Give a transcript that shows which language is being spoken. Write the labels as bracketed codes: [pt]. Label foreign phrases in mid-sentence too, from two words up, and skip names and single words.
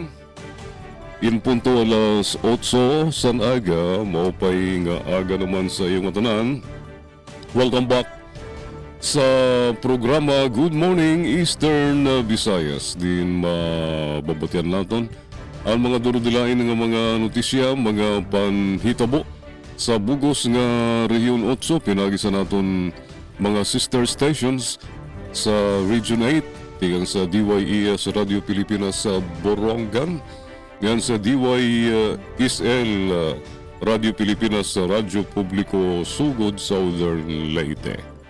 [war] In punto alas 8 san aga, maupay nga aga naman sa iyong matanan. [en] Welcome back [war] sa programa Good Morning Eastern Visayas. Din mababatian natin ang mga durudilain ng mga notisya, mga panhitabo sa bugos nga Region 8. Pinagisa natin mga [en] sister stations [war] sa Region 8, tigang sa DYES Radio Pilipinas sa Borongan, yan sa DYSL Radio Pilipinas sa Radyo Publiko Sugod, Southern Leyte.